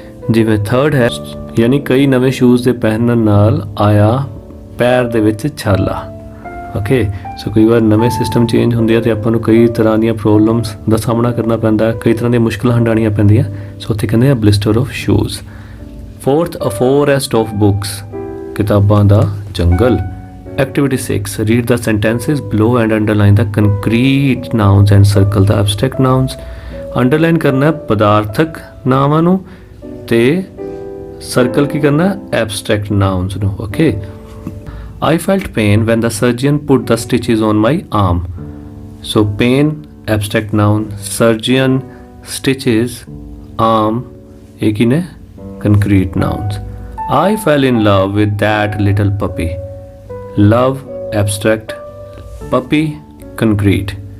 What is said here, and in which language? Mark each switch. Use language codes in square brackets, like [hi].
[pa] ਜਿਵੇਂ ਥਰਡ ਹੈ ਯਾਨੀ ਕਈ ਨਵੇਂ ਸ਼ੂਜ਼ ਦੇ ਪਹਿਨਣ ਨਾਲ ਆਇਆ ਪੈਰ ਦੇ ਵਿੱਚ ਛਾਲਾ। ਓਕੇ, ਸੋ ਕਈ ਵਾਰ ਨਵੇਂ ਸਿਸਟਮ ਚੇਂਜ ਹੁੰਦੇ ਆ ਤੇ ਆਪਾਂ ਨੂੰ ਕਈ ਤਰ੍ਹਾਂ ਦੀਆਂ ਪ੍ਰੋਬਲਮਸ ਦਾ ਸਾਹਮਣਾ ਕਰਨਾ ਪੈਂਦਾ, ਕਈ ਤਰ੍ਹਾਂ ਦੀਆਂ ਮੁਸ਼ਕਲਾਂ ਹੰਡਾਣੀਆਂ ਪੈਂਦੀਆਂ। ਸੋ ਉੱਥੇ ਕਹਿੰਦੇ ਆ [en] Blister of shoes. [pa] Fourth, [en] a forest of books, [pa] ਕਿਤਾਬਾਂ ਦਾ ਜੰਗਲ। [en] Activity 6. Read the sentences below and underline the concrete nouns and circle the abstract nouns. [pa] Underline ਕਰਨਾ ਪਦਾਰਥਕ ਨਾਵਾਂ ਨੂੰ ਤੇ ਸਰਕਲ ਕੀ ਕਰਨਾ? Abstract nouns ਨੂੰ। Okay. [en] I felt pain when the surgeon put the stitches on my arm. So pain abstract noun, surgeon, stitches, arm [pa] एक ही ने [en] concrete nouns. I fell in love with that little puppy. Love abstract, puppy concrete.